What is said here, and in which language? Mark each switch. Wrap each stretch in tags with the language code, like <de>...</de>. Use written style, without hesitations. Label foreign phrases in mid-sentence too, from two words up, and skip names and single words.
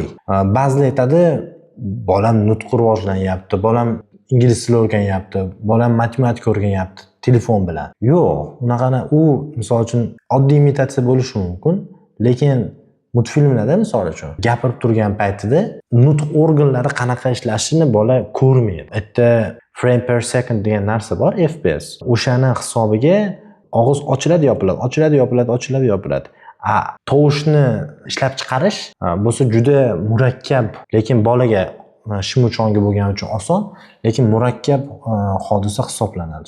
<uz>Ba'zilar aytadi, bolam nutqi rivojlanyapti, bolam ingliz tili o'rganyapti, bolam matematika o'rganyapti telefon bilan. Yo'q, unaqani u misol uchun oddiy imitatsiya bo'lishi mumkin, lekin multfilmlarda misol uchun gapirib turgan paytida nutq organlari qanaqa ishlashini bola ko'rmaydi. Bitta</uz> <en>frame per second</en> <uz>degan narsa bor, FPS. O'shani hisobiga og'iz ochiladi, yopiladi, ochiladi, yopiladi, ochiladi, yopiladi. Tovushni ishlab chiqarish bo'lsa juda murakkab, lekin bolaga shim-uchonga bo'lgani uchun oson, lekin murakkab hodisa hisoblanadi.</uz>